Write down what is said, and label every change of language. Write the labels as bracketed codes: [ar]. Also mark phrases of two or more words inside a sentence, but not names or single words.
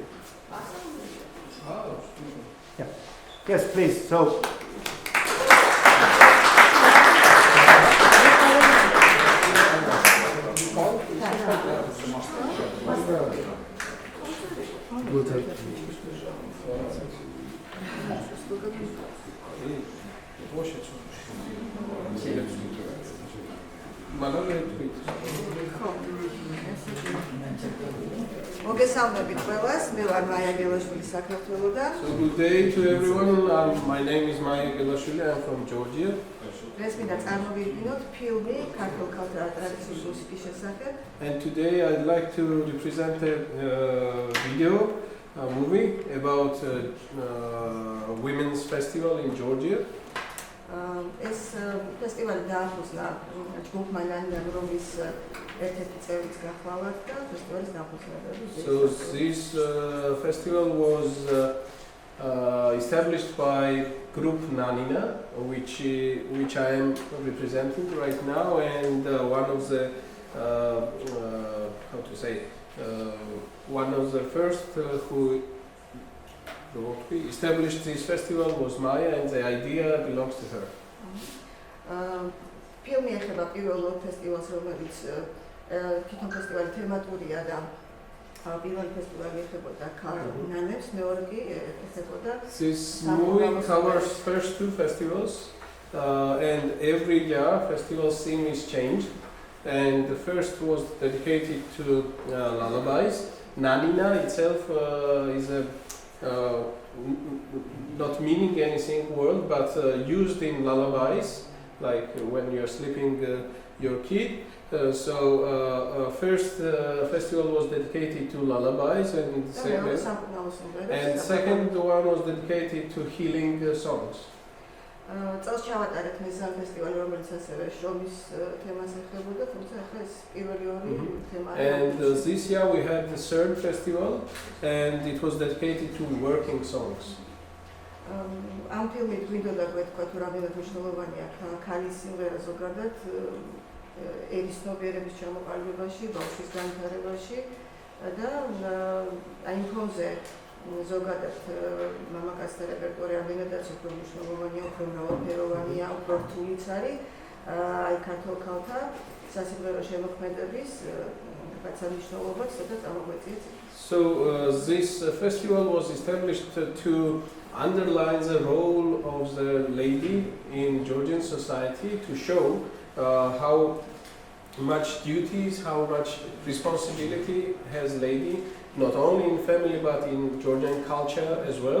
[en] Oh, Yeah. Yes, please. So. We'll take. [ka] მოგესალმებით ყველას, მე ვარ მაია გელაშვილი საქართველოდან. [en] So good day to everyone. My name is Maia Gelashvili. I'm from Georgia. [ka] დღეს მინდა წარმოვიდგინოთ ფილმი ქართულ ქალთა ტრადიციული მუსიკის შესახებ. [en] And today I'd like to represent a video, a movie about women's festival in Georgia. [ka] ეს ფესტივალი დააფუძნა ჯგუფმა ნანინამ, რომლის ერთ-ერთი წევრიც გახლავართ და ფესტივალის დამფუძნებელი. [en] So this festival was established by group Nanina, which I am representing right now, and one of the one of the first who established this festival was Maia, and the idea belongs to her. [ka] ფილმი ეხება პირველ ფესტივალს, რომელიც თვითონ ფესტივალი თემატურია და პირველი ფესტივალი ეხებოდა ნანებს, მეორე კი ეხებოდა. [en] This movie covers first two festivals, and every year festival theme is changed. And the first was dedicated to lullabies. Nanina itself is a not meaning anything word, but used in lullabies, like when you're sleeping your kid. First festival was dedicated to lullabies, and second one was dedicated to healing songs. [ka] წელს ჩავატარეთ მესამე ფესტივალი, რომელიც ასევე შრომის თემას ეხებოდა, თუმცა ახლა ეს პირველი ორი თემა. [en] And this year we had the third festival, and it was dedicated to working songs. [ka] ამ ფილმით გვინდოდა გვეთქვა თუ რამდენად მნიშვნელოვანია ქალის სიმღერა ზოგადად ერის ცნობიერების ჩამოყალიბებაში, ბავშვის განვითარებაში და აი იმ ფონზე ზოგადად მამაკაცთა რეპერტუარი რამდენადაც უფრო მნიშვნელოვანია, უფრო მრავალფეროვანია, უფრო რთულიც არის აი ქართულ ქალთა სასიმღერო შემოქმედების რაღაცა მნიშვნელობაც და წარმოგვეწიეთ. [en] So this festival was established to underline the role of the lady in Georgian society, to show how much duties, how much responsibility has lady, not only in family but in Georgian culture as well.